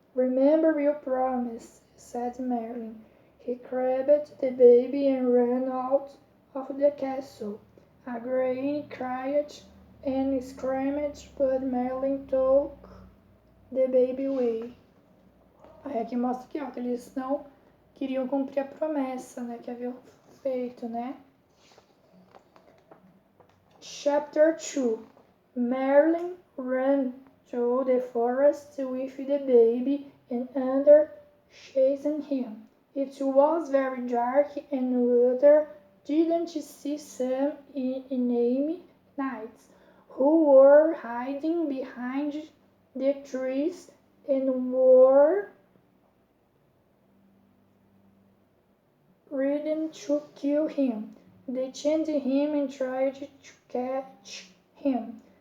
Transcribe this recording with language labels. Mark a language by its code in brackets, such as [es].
[en] Remember your promise, said Merlin. He grabbed the baby and ran out of the castle. Igraine cried and screamed, but Merlin took the baby away. [pt] Aí aqui mostra aqui, ó, que eles não queriam cumprir a promessa, né, que haviam feito, né? [en] Chapter 2. Merlin ran through the forest with the baby and Uther chasing him. It was very dark and Uther didn't see some enemy knights who were hiding behind the trees and were ready to kill him. They chained him and tried to catch him.